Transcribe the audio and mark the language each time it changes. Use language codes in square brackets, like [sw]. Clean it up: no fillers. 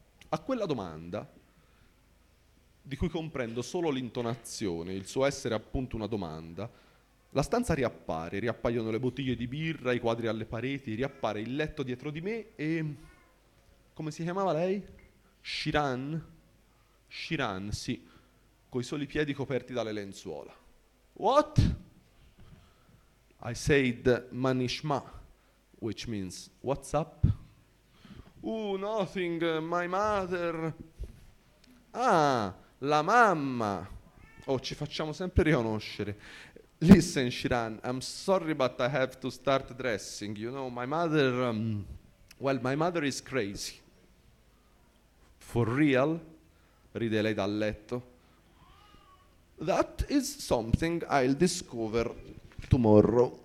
[it] A quella domanda, di cui comprendo solo l'intonazione, il suo essere appunto una domanda, la stanza riappare, riappaiono le bottiglie di birra, i quadri alle pareti, riappare il letto dietro di me e... come si chiamava lei? Shiran? Shiran, sì. Coi soli piedi coperti dalle lenzuola. [en] What? I said Manishma, which means what's up? Oh, nothing, my mother. [it] Ah, la mamma. Oh, ci facciamo sempre riconoscere. [en] Listen, Shiran, I'm sorry, but I have to start dressing. You know, my mother, well, my mother is crazy. For real? [it] Ride lei dal letto. [en] That is something I'll discover tomorrow.